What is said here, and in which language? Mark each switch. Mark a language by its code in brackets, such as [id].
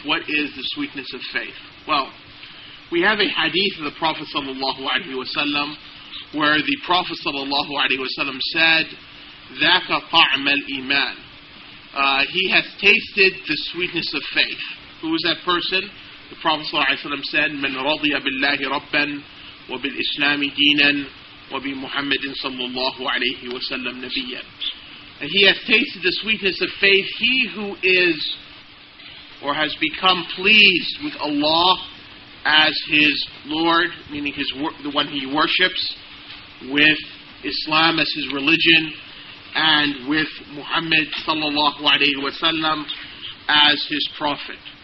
[en] What is the sweetness of faith? Well, we have a hadith of the Prophet sallallahu alaihi wasallam where the Prophet sallallahu alaihi wasallam said, [ar] ذَاكَ طَعْمَ الْإِيمَانِ. [en] He has tasted the sweetness of faith. Who is that person? [ar] The Prophet ﷺ said, مَنْ رَضِيَ بِاللَّهِ رَبًّا وَبِالْإِسْلَامِ دِينًا وَبِمُحَمَّدٍ صَلَّى اللَّهُ عَلَيْهِ وَسَلَّمْ نَبِيًّا. [en] And he has tasted the sweetness of faith. He who is or has become pleased with Allah as his Lord, meaning the one he worships, with Islam as his religion, and with Muhammad sallallahu alayhi wa sallam as his prophet.